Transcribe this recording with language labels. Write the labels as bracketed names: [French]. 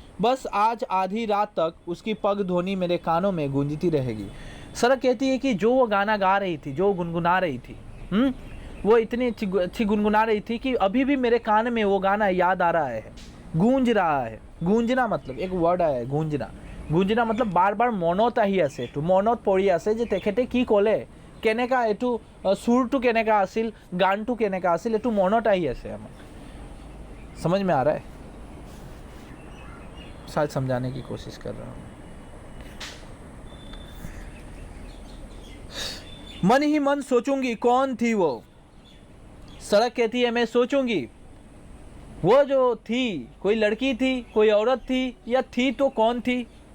[Hindi] बस आज आधी रात तक उसकी पग ध्वनि मेरे कानों में गूंजती रहेगी। सड़क कहती है कि जो वो गाना गा रही थी, जो गुनगुना रही थी, वो इतनी अच्छी गुनगुना रही थी कि अभी भी मेरे कान में वो गाना याद आ रहा है, गूंज रहा है। गूंजना मतलब एक वर्ड आया है, गूंजना। गूंजना मतलब बार बार [Assamese] মনত আহি আছে, তো মনত পৰি আছে যে তেখেতে কি ক'লে, কেনেকা এইটো সুৰটো কেনেকা আছিল, গানটো কেনেকা আছিল, এইটো মনত আহি আছে আমাক। [Hindi] समझ में आ रहा है? शायद समझाने की कोशिश कर रहा हूँ। मन ही मन सोचूंगी कौन थी वो। सड़क कहती है मैं सोचूंगी वो जो थी, कोई लड़की थी, कोई औरत थी, या थी तो कौन थी?